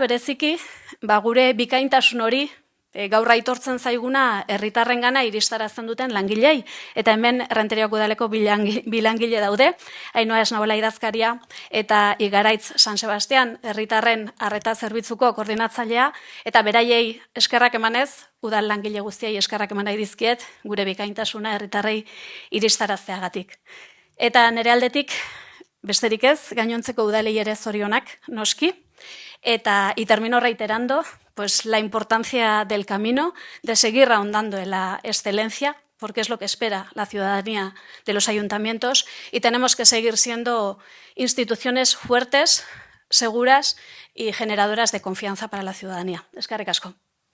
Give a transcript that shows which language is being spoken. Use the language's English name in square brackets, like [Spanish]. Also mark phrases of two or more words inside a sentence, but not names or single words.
[Basque] bereziki gure bikaintasun hori gaur aitortzen zaiguna herritarrengana iristarazten duten langilei, eta hemen Errenteriako udaleko bi langile daude, Ainhoa Esnaola idazkaria eta Igaraitz San Sebastian herritarren arreta zerbitzuko koordinatzailea, eta beraiei eskerrak emanez, udal langile guztiei eskerrak eman nahi dizkiet, gure bikaintasuna herritarrei iristarazteagatik. Eta nire aldetik, besterik ez, gainontzeko udalei ere zorionak, noski, [Spanish] y termino reiterando la importancia del camino, de seguir ahondando en la excelencia, porque es lo que espera la ciudadanía de los ayuntamientos, y tenemos que seguir siendo instituciones fuertes, seguras y generadoras de confianza para la ciudadanía. [Basque] Eskerrik asko.